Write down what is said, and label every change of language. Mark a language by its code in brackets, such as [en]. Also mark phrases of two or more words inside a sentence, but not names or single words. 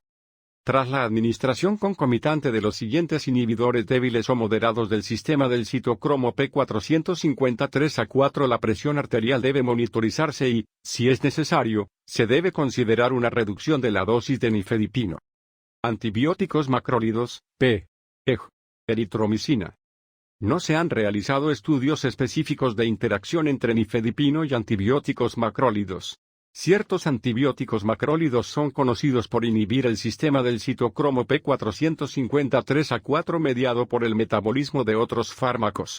[es] Tras la administración concomitante de los siguientes inhibidores débiles o moderados del sistema del citocromo P453A4, la presión arterial debe monitorizarse y, si es necesario, se debe considerar una reducción de la dosis de nifedipino. Antibióticos macrólidos, P. EG, eritromicina. No se han realizado estudios específicos de interacción entre nifedipino y antibióticos macrólidos. Ciertos antibióticos macrólidos son conocidos por inhibir el sistema del citocromo P453A4 mediado por el metabolismo de otros fármacos.